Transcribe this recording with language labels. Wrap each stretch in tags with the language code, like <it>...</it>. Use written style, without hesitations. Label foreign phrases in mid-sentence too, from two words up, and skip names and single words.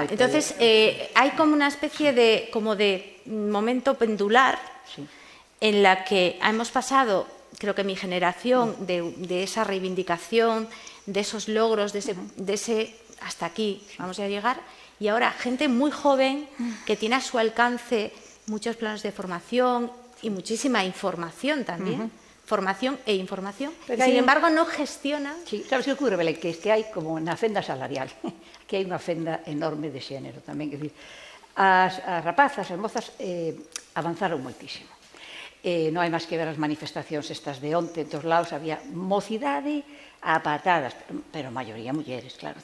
<es>Entonces, hay como una especie de momento pendular en la que hemos pasado, creo que mi generación, de esa reivindicación, de esos logros, de ese hasta aquí vamos a llegar, y ahora gente muy joven que tiene a su alcance muchos planes de formación y muchísima información también, formación e información, y sin embargo no gestionan... Sí, sabes que ocurre, Belén?</es> <gl>Que es que hai como na fenda salarial, que hai unha fenda enorme de xénero tamén, que decir, as rapazas, as mozas avanzaron moitísimo. Non hai máis que ver as manifestacións estas de onte, en todos lados había mocidade a patadas, pero a maioría mulleres, claro.</gl>